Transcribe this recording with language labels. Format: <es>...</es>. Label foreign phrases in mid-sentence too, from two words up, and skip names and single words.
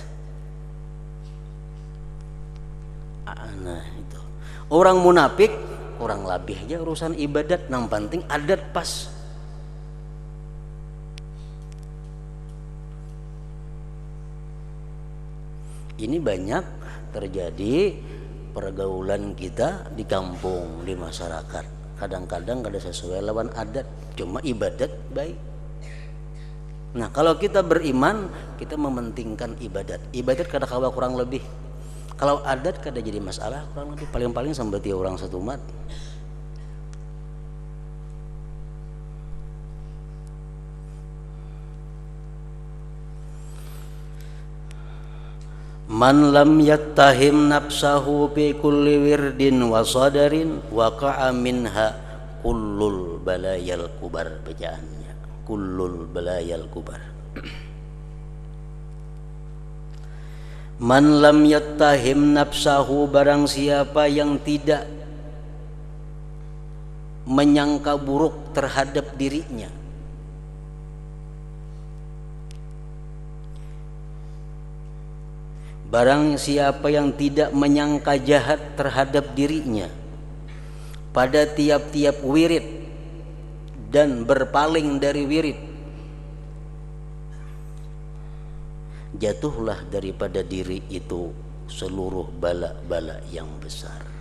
<id>Nah, itu orang munafik kurang lebih aja urusan ibadat, yang penting adat pas. Ini banyak terjadi pergaulan kita di kampung, di masyarakat.</id> <bjn>kadang-kadang kada sesuai lawan adat, cuma ibadat baik.</bjn> <id>Nah kalau kita beriman, kita mementingkan ibadat.</id> <bjn>Ibadat kada kawa kurang lebih. Kalau adat kada jadi masalah kurang lebih, paling-paling sambati orang satu umat.</bjn> <ar>من لم يتهم نفسه بكل ورد وصدر وقع منها كل البلايا الكبر, bacaannya كل البلايا الكبر. من لم يتهم نفسه,</ar> <id>barang siapa yang tidak menyangka buruk terhadap dirinya, barang siapa yang tidak menyangka jahat terhadap dirinya pada tiap-tiap wirid dan berpaling dari wirid, jatuhlah daripada diri itu seluruh bala-bala yang besar.</id>